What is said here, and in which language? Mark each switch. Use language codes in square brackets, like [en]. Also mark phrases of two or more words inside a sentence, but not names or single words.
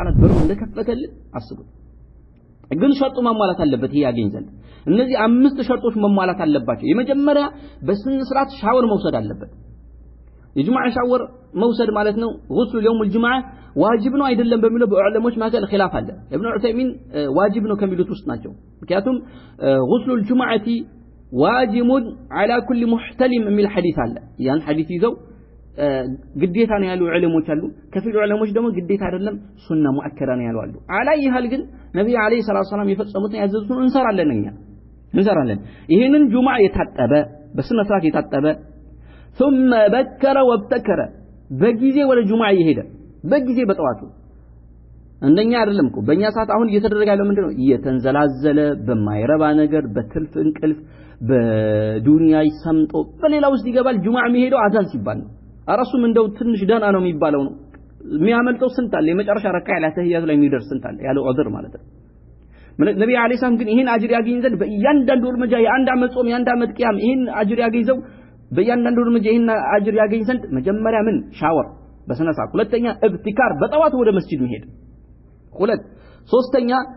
[am] Ta'ala በሩ እንደከፈተልን አስቡ ግን ሸርጡ መሟላት አለበት ይሄ ያገኝ ዘንድ እነዚህ አምስት ሸርጦች መሟላት አለባቸው የመጀመሪያ በስነ ስርዓት ሻወር መውሰድ አለበት የጁማዓ ሻወር መውሰድ ማለት ነው ጉስሉ የውም الجمعه ዋጅብ ነው አይደለም በሚለው በዑለሞች መካከል ኺላፍ አለ ኢብኑ ዑሰይሚን ዋጅብ ነው ከሚሉት ውስጥ ናቸው ምክንያቱም ጉስሉ [ar] الجمعه واجب على كل محتلم من الحديث [am] አለ ያን ሐዲስ ይዘው ግዴታ ነው ያሉ ዑለሞች አሉ ከፊል ዑለሞች ደግሞ ግዴታ አይደለም ሱና ሙአከራ ነው ያሉ አሉ አላይ ይሃል ግን ነብዩ አለይሂ ሰላቱ ሰላም የፈጸሙትን ያዘዙትን እንሰራለን ይሄንን ጁማዓ የታጠበ በስነ ስርዓት የታጠበ [ar] ثم بكر وابتكر [am] በጊዜ ወደ ጁማዓ ይሄደ በጊዜ በጠዋቱ እንደኛ አይደለም እኮ በእኛ ሰዓት አሁን እየተደረገ ያለው ምንድነው እየተንዘላዘለ በማይረባ ነገር በትልፍ እንቅልፍ በዱንያ ይሰምጦ በሌላ ውስጥ ይገባል ጁማዓ የሚሄደው አዛን ሲባል ነው አራሱም እንደው ትንሽ ደና ነው የሚባለው ነው የሚያመልጠው ስንት አለ የመጨረሻ ረካ ያለ ተህያቱ ላይ የሚደርስ ስንት አለ ያለው ዑዝር ማለት ነው ነብዩ አለይሂ ሰላም ግን ይሄን አጅር ያገኝ ዘንድ በእያንዳንዱ እርምጃ የአንድ አመት ጾም የአንድ አመት ቂያም ይሄን አጅር ያገኝዘው በእያንዳንዱ እርምጃ ይሄን አጅር ያገኝ ዘንድ መጀመሪያ ምን ሻወር በስነ ስርዓት ሁለተኛ ኢብቲካር በጠዋት ወደ መስጂድ መሄድ ሁለት ሶስተኛ